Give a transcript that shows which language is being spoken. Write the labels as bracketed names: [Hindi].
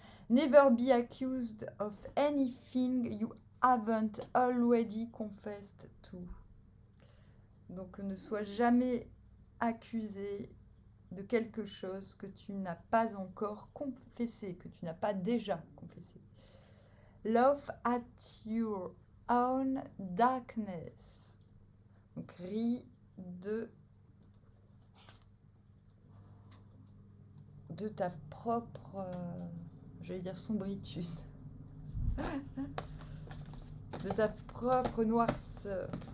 [English] Never be accused of anything you haven't already confessed to. [French] Donc ne sois jamais accusé de quelque chose que tu n'as pas encore confessé, que tu n'as pas déjà confessé. [English] Laugh at your own darkness. [French] Donc ris de ta propre, j'allais dire sombritude, de ta propre noirceur.